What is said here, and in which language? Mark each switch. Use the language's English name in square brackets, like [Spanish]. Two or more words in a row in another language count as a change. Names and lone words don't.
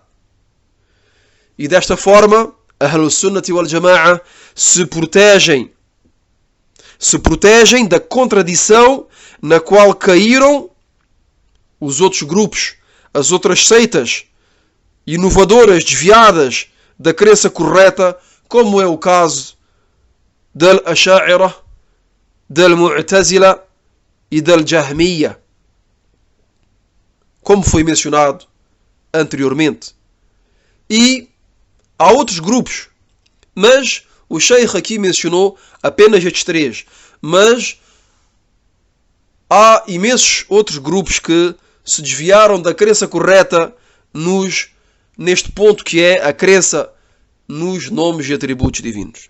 [Portuguese] E desta forma, Ahlus Sunnati wal Jama'a se protegem da contradição na qual caíram os outros grupos, as outras seitas inovadoras, desviadas da crença correta, como é o caso del Asha'ira, del Mu'tazila e del Jahmiya, como foi mencionado anteriormente. E há outros grupos, mas o Sheikh aqui mencionou apenas estes 3. Mas há imensos outros grupos que se desviaram da crença correta neste ponto que é a crença nos nomes e atributos divinos.